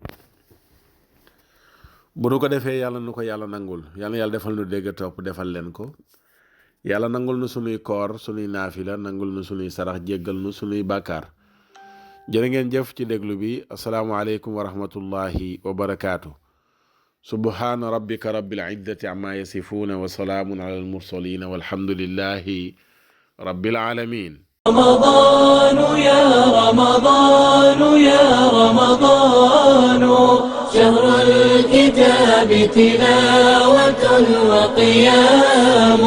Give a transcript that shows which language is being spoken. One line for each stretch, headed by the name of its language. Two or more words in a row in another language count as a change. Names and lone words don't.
Wolof: bu nu ko defee yàlla nu ko yàlla nangul, yàlla defal nu dégg topp defal leen ko. yàlla nangul nu sunuy koor, sunuy naafila, nangul nu sunuy sarax, jéggal nu sunuy bàkkaar. jërë ngeen jëf ci déglu bi.
Arabic: السلام عليكم ورحمة الله وبركاته. سبحان ربك رب العزة عما يصفون وسلام على المرسلين والحمد لله رب العالمين. رمضان يا رمضان يا رمضان شهر الكتاب تلاوة وقيام.